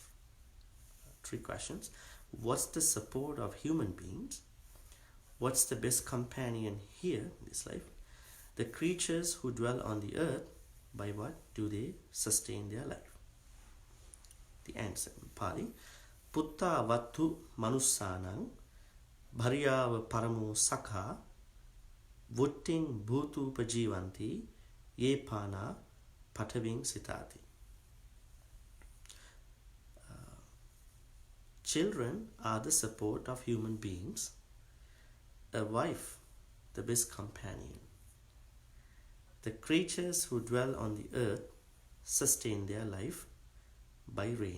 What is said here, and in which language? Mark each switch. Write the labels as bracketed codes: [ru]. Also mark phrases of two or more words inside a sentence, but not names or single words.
[en] Three questions. What's the support of human beings? What's the best companion here in this life? The creatures who dwell on the earth, by what do they sustain their life? The answer in Pali: [pi] Putta vattu manussanang, bharyava paramo sakha, vutting bhutu pajivanti, ye pana pataving sitati. [en] Children are the support of human beings. A wife, the best companion. The creatures who dwell on the earth sustain their life by rain.